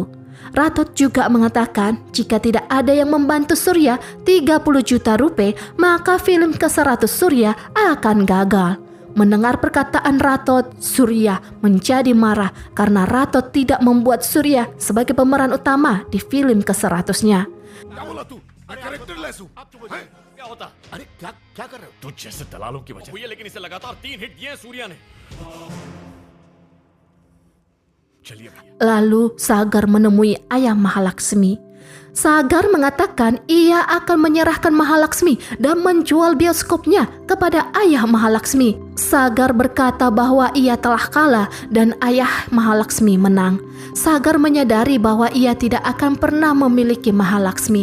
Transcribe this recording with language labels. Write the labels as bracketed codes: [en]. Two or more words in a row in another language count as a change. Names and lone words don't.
[id] Ratot juga mengatakan jika tidak ada yang membantu Surya 30 juta rupiah maka film ke-100 Surya akan gagal. Mendengar perkataan Ratot, Surya menjadi marah karena Ratot tidak membuat Surya sebagai pemeran utama di film ke-100-nya. [hi] मैं कैरेक्टरलेस हूँ हैं? क्या होता? अरे क्या क्या कर रहे हो? तुझ जैसे दलालों की वजह हुई है, लेकिन इसे लगातार 3 हिट दिए हैं सूर्या ने। चलिए भैया। [id] Lalu Sagar menemui ayah Mahalaksmi. Sagar mengatakan ia akan menyerahkan Mahalaksmi dan menjual bioskopnya kepada ayah Mahalaksmi. Sagar berkata bahwa ia telah kalah dan ayah Mahalaksmi menang. Sagar menyadari bahwa ia tidak akan pernah memiliki Mahalaksmi.